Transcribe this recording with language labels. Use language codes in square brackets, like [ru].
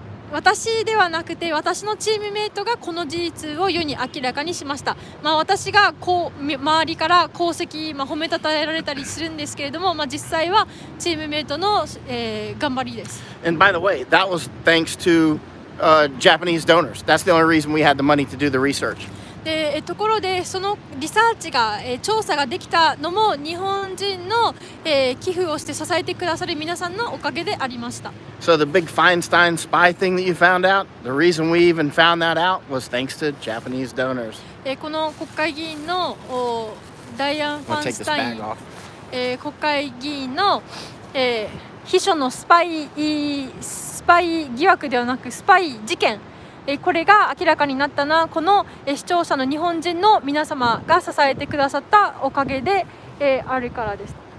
[ja] 私ではなくて私のチームメイトがこの事実を世に明らかにしました。私が周りから功績、褒めたたえられたりするんですけれども、実際はチームメイトの、頑張りです。 [en] And by the way, that was thanks to Japanese donors. That's the only reason we had the money to do the research. [ja] でところでそのリサーチが、調査ができたのも日本人の、寄付をして支えてくださる皆さんのおかげでありました。 [en] So the big Feinstein spy thing that you found out, the reason we even found that out was thanks to Japanese donors. [ja] この国会議員のダイアン・ファンスタイン、国会議員の、秘書のスパイ疑惑ではなくスパイ事件、これが明らかになったのはこの視聴者の日本人の皆様が支えてくださったおかげであるからです。